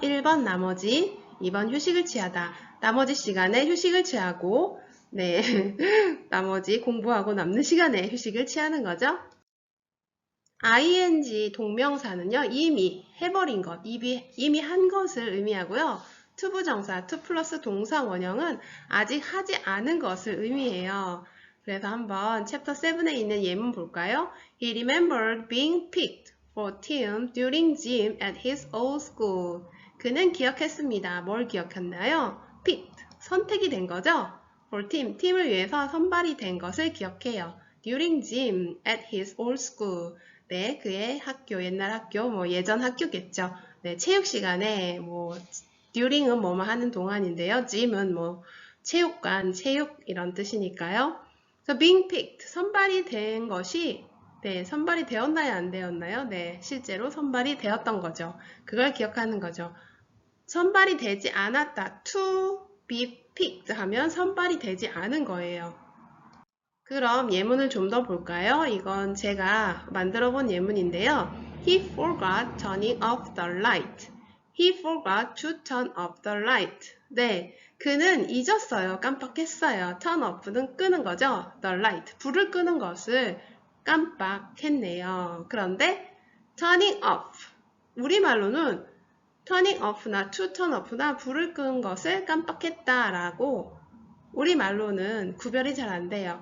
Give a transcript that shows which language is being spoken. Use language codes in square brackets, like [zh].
[ko] 1번 나머지, 2번 휴식을 취하다. 나머지 시간에 휴식을 취하고 나머지 공부하고 남는 시간에 휴식을 취하는 거죠. ing 동명사는요. 이미 해버린 것, 이미 한 것을 의미하고요. 투부정사, to 플러스 동사 원형은 아직 하지 않은 것을 의미해요. 그래서 한번 챕터 7에 있는 예문 볼까요? [en] He remembered being picked for team during gym at his old school. [ko] 그는 기억했습니다. 뭘 기억했나요? picked, 선택이 된 거죠. for team, 팀을 위해서 선발이 된 것을 기억해요. [en] during gym at his old school. [ko] 네, 그의 학교, 옛날 학교, 예전 학교겠죠. 네, 체육 시간에 during은 뭐뭐 하는 동안인데요. gym은 체육관, 체육 이런 뜻이니까요. 그래서 being picked, 선발이 된 것이 선발이 되었나요? 안 되었나요? 네, 실제로 선발이 되었던 거죠. 그걸 기억하는 거죠. 선발이 되지 않았다. [en] to be picked [ko] 하면 선발이 되지 않은 거예요. 그럼 예문을 좀 더 볼까요? 이건 제가 만들어 본 예문인데요. [en] He forgot turning off the light. He forgot to turn off the light. [ko] 네, 그는 잊었어요. 깜빡했어요. turn off는 끄는 거죠. the light, 불을 끄는 것을 깜빡했네요. 그런데 turning off, 우리말로는 turning off나 to turn off나 불을 끄는 것을 깜빡했다라고 우리말로는 구별이 잘 안 돼요.